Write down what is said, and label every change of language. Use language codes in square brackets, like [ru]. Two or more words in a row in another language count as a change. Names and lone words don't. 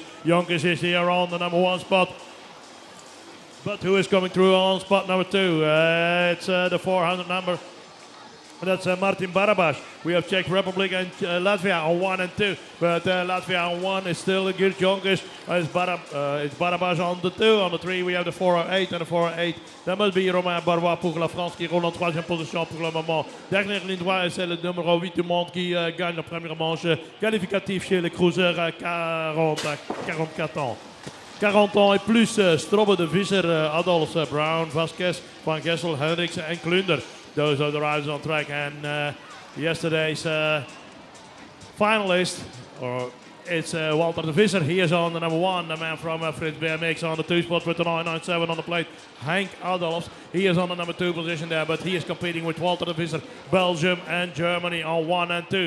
[en] Jonkis is here on the number 1 spot. But who is coming through on spot number 2? It's the 400 number. That's Martin Barabas. We have Czech Republic and Latvia on 1 and 2. But Latvia on 1 is still a good Jonkis. It's Barabas on the 2. On the 3 we have the 408 and the 408. That must be [fr] Romain Barbois pour la France qui roule en 3e position pour le moment. Dernière ligne droite, c'est le numéro 8 du monde qui gagne la première manche qualificative chez les cruisers à 44 ans. 40 ans et plus, [en] Strobbe de Visser, Adolfs, Brown, Vasquez, Van Gessel, Hendricks and Klunder. Those are the riders on track, and yesterday's finalist, it's Walter de Visser. He is on the number 1, the man from Fritz BMX on the 2 spot with the 997 on the plate. Henk Adolfs, he is on the number 2 position there, but he is competing with Walter de Visser, Belgium and Germany on 1 and 2.